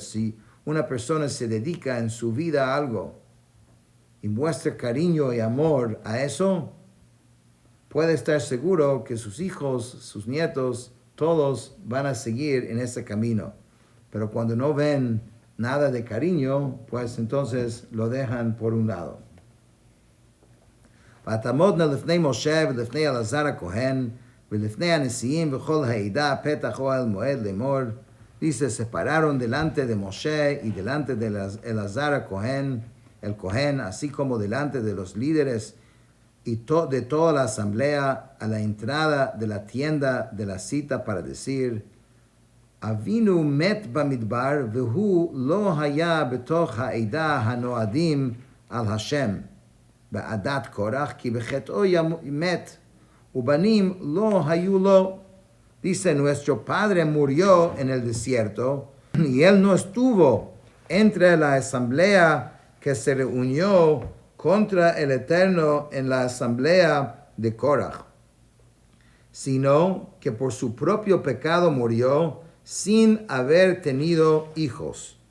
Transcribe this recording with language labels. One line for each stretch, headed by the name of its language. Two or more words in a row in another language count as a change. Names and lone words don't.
Spanish: Si una persona se dedica en su vida a algo y muestra cariño y amor a eso, puede estar seguro que sus hijos, sus nietos, todos van a seguir en ese camino. pero cuando no ven nada de cariño, pues entonces lo dejan por un lado.
Hebrew: ותעמודנה לפני משה ולפני אלעזר הכהן ולפני הנשיאים וכל העדה פתח אוהל מועד לאמור.
Spanish: Dice, se pararon delante de Moshe y delante de Elazar el Cohen, así como delante de los líderes y de toda la asamblea a la entrada de la tienda de la cita para decir,
Hebrew: אבינו מת במדבר והוא לא היה בתוך העדה הנועדים על השם בעדת קרח כי בחטאו מת ובנים לא היו לו.
Spanish: Dice, nuestro padre murió en el desierto y él no estuvo entre la asamblea que se reunió contra el Eterno en la asamblea de Korach, sino que por su propio pecado murió sin haber tenido hijos.